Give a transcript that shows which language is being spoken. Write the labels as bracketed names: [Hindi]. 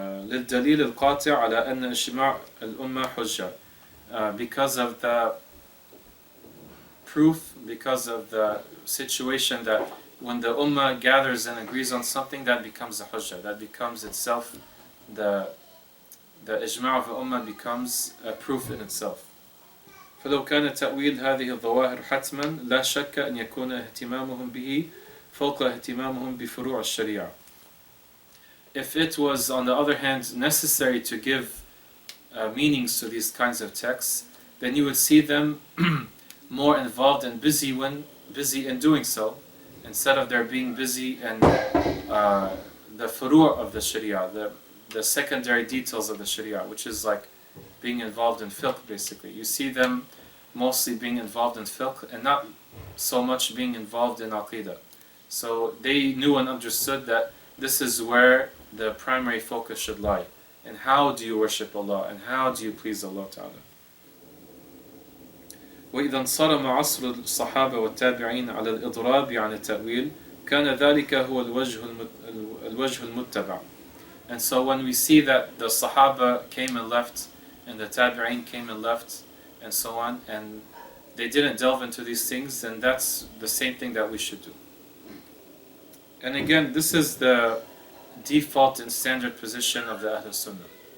[Arabic] للدليل القاطع على أن اجتماع الأمة حجة, [English] because of the proof, because of the situation that when the Ummah gathers and agrees on something, that becomes a hujjah, that becomes itself, the ijma' of the Ummah becomes a proof in itself. [Arabic] فلو كان تأويل هذه الظواهر حتما لا شك أن يكون اهتمامهم به فوق اهتمامهم بفروع الشريعة. [English] If it was, on the other hand, necessary to give meanings to these kinds of texts, then you would see them more involved and busy in doing so, instead of their being busy in the furu' of the sharia, the secondary details of the sharia, which is like being involved in fiqh basically. You see them mostly being involved in fiqh and not so much being involved in aqidah. So they knew and understood that this is where the primary focus should lie. And how do you worship Allah, and how do you please Allah Ta'ala? [Arabic] وإذا انصرم عصر الصحابة والتابعين على الإضراب عن التأويل كان ذلك هو الوجه المتبع. [English] And so when we see that the Sahaba came and left, and the Tabi'een came and left, and so on, and they didn't delve into these things, then that's the same thing that we should do. And again, this is the default and standard position of the Ahl Sunnah.